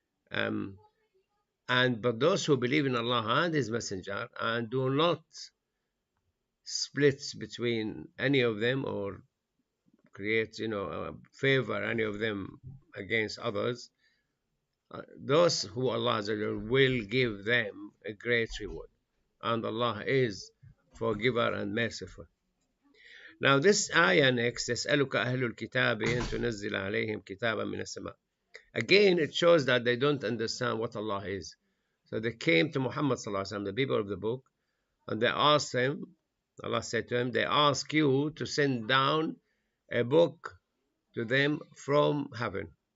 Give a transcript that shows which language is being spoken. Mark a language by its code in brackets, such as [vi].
[en] But those who believe in Allah and His Messenger and do not split between any of them or create, favor any of them against others, those who Allah will give them a great reward. And Allah is forgiver and merciful. Now this ayah next, [ar] يسألك أهل الكتاب أن تنزل عليهم كتابا من السماء. [en] Again, it shows that they don't understand what Allah is. So they came to Muhammad sallallahu alaihi wasallam, the people of the book, and they asked him, Allah said to him, they ask you to send down a book to them from heaven.